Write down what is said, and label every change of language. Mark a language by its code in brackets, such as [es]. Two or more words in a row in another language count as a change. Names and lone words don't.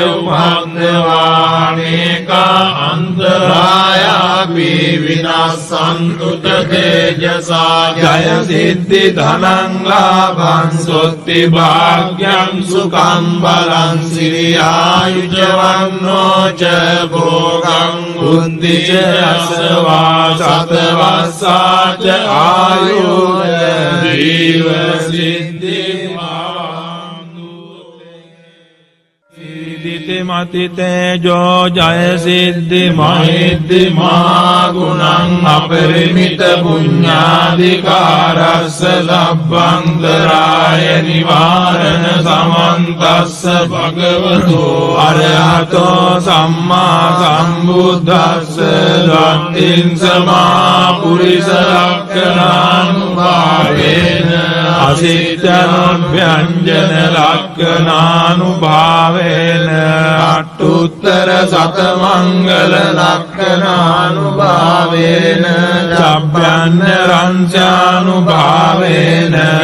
[pi] उपद्रवानेका अंतरायापि विनाशन्तु तेजसा जय सिद्धि धनं लाभं स्वस्ति भाग्यं सुखं बलं श्रियायुजवन्नो च भोगं बुद्धि च यशवा सतवसा च आयुः जीव सिद्धि मति तेजो जय सिद्धि महिद्धि ගුණං අපරිමිත පුඤ්ඤාධිකාරස්ස සබ්බන්තරාය නිවාරණ සමන්තස්ස භගවතෝ අරහතෝ සම්මා සම්බුද්දස්ස දත්තිං සමා පුරිස ලක්ඛණානුභාවේන අසිට්ඨනොභ්‍යංජන ලක්ඛණානුභාවේන අට්ඨුත්තර සතමංගල ලක්ඛණානුභාවේන චබ්බන්න රංචානුභාවේන